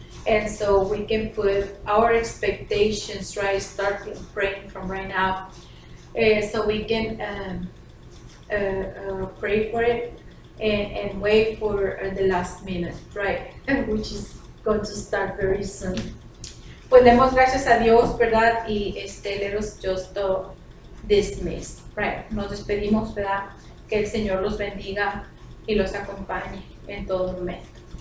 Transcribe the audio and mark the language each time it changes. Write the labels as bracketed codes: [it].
[en] And so we can put our expectations, right, starting praying from right now, so we can pray for it and wait for the last minute, right, which is going to start very soon. [es] Pues demos gracias a Dios, ¿verdad? [en] Y let us just dismiss, right? [es] Nos despedimos, ¿verdad? Que el Señor los bendiga y los acompañe en todo momento.